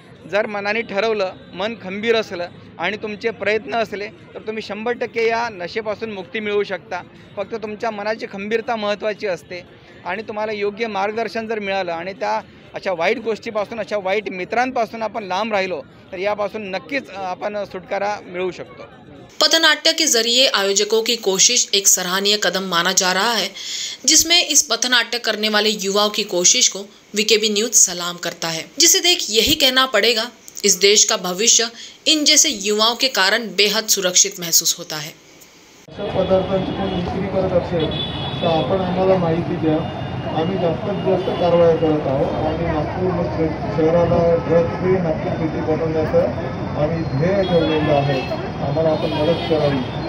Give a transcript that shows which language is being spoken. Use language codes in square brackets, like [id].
[mr] जर मनाने ठरवलं, मन खंबीर असलं आणि तुमचे प्रयत्न असले तर तुम्ही 100% या नशेपासून मुक्ती मिळवू शकता। फक्त तुमच्या मनाची खंबीरता महत्त्वाची असते आणि तुम्हाला योग्य मार्गदर्शन जर मिळालं आणि त्या अशा वाईट गोष्टीपासून, अशा वाईट मित्रांपासून आपण लांब राहिलो तर यापासून नक्कीच आपण सुटकारा मिळवू शकतो। [hi] पथनाट्य के जरिए आयोजकों की कोशिश एक सराहनीय कदम माना जा रहा है, जिसमें इस पथनाट्य करने वाले युवाओं की कोशिश को VKB न्यूज सलाम करता है, जिसे देख यही कहना पड़ेगा इस देश का भविष्य इन जैसे युवाओं के कारण बेहद सुरक्षित महसूस होता है। [mr] अशा पदार्थांची कोण विक्री करत असेल तर आपण आम्हाला माहिती द्या। आम्ही जास्तीत जास्त कारवाई करत आहोत आणि नागपूर शहराला ड्रग फ्री नागपूर सिटी बनवण्याचं आम्ही ध्येय ठेवलेलं आहे। आम्हाला आपण मदत करावी।